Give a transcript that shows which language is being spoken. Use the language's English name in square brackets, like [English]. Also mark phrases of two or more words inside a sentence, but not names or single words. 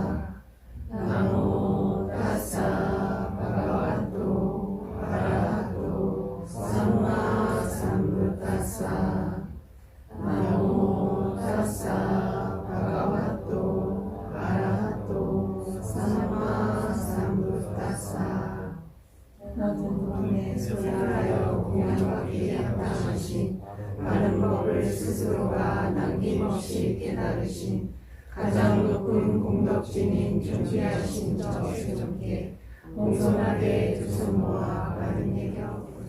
[Pali] Namo tassa bhagavato arahato samma sambuddhassa. Namo tassa bhagavato arahato samma sambuddhassa. [Korean] 모든 분의 소리하여 공양받기 합당하신 바른 법을 스스로가 남김없이 깨달으신 가장 높은 공덕진인 존귀하신 저 세존께 공손하게 두 손 모아 바른 예경.